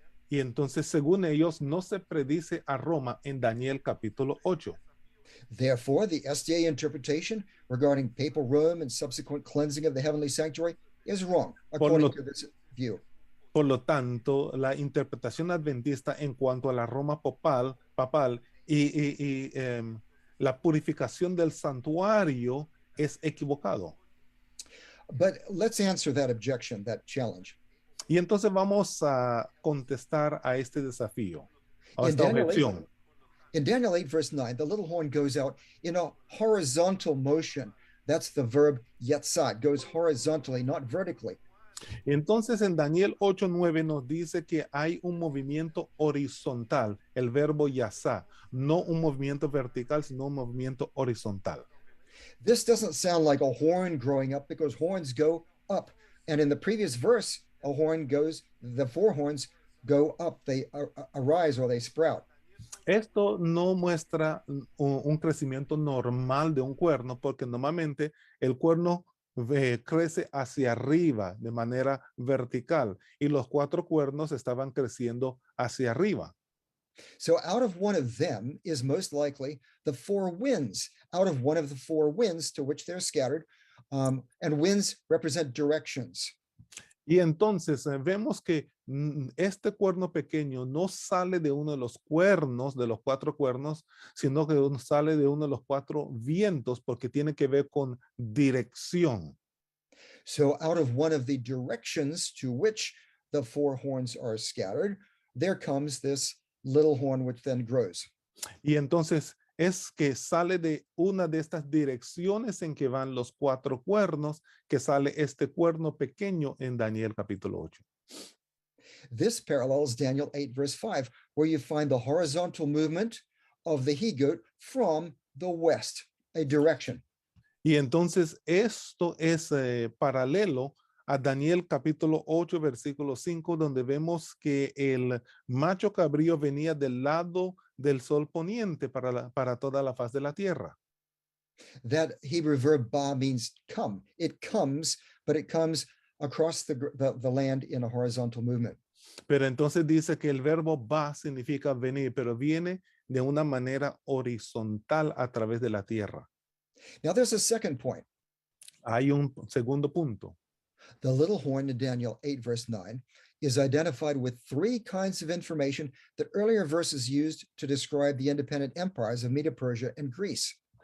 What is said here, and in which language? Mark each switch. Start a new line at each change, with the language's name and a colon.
Spanish: Y entonces, según ellos, no se predice a Roma en Daniel capítulo 8.
English: Therefore, the SDA interpretation regarding papal Rome and subsequent cleansing of the heavenly sanctuary is wrong, according to this view.
Spanish: Por lo tanto, la interpretación adventista en cuanto a la Roma papal y la purificación del santuario es equivocado.
English: But let's answer that objection, that challenge.
Spanish: Y entonces vamos a contestar a este desafío, a esta objeción.
English: In Daniel 8, verse 9, the little horn goes out in a horizontal motion. That's the verb yetzah. It goes horizontally, not vertically.
Spanish: Entonces en Daniel 8:9 nos dice que hay un movimiento horizontal, el verbo yasá, no un movimiento vertical, sino un movimiento horizontal.
English: This doesn't sound like a horn growing up because horns go up. And in the previous verse, the four horns go up, they arise or they sprout.
Spanish: Esto no muestra un crecimiento normal de un cuerno, porque normalmente el cuerno crece hacia arriba de manera vertical y los cuatro cuernos estaban creciendo hacia arriba.
English: So out of one of them is most likely the four winds, out of one of the four winds to which they're scattered, and winds represent directions.
Spanish: Y entonces vemos que este cuerno pequeño no sale de uno de los cuernos, de los cuatro cuernos, sino que sale de uno de los cuatro vientos porque tiene que ver con dirección.
English: So out of one of the directions to which the four horns are scattered, there comes this little horn which then grows.
Spanish: Y entonces es que sale de una de estas direcciones en que van los cuatro cuernos, que sale este cuerno pequeño en Daniel capítulo 8.
English: This parallels Daniel 8, verse 5, where you find the horizontal movement of the he-goat from the west, a direction.
Spanish: Y entonces esto es paralelo a Daniel capítulo 8, versículo 5, donde vemos que el macho cabrío venía del lado del sol poniente para toda la faz de la tierra.
English: That Hebrew verb ba means come. It comes, but it comes across the land in a horizontal movement.
Spanish: Pero entonces dice que el verbo ba significa venir, pero viene de una manera horizontal a través de la tierra.
English: Now there's a second point.
Spanish: Hay un segundo punto.
English: The little horn in Daniel 8, verse 9, is identified with three kinds of information that earlier verses used to describe the independent empires of Medo-Persia and Greece.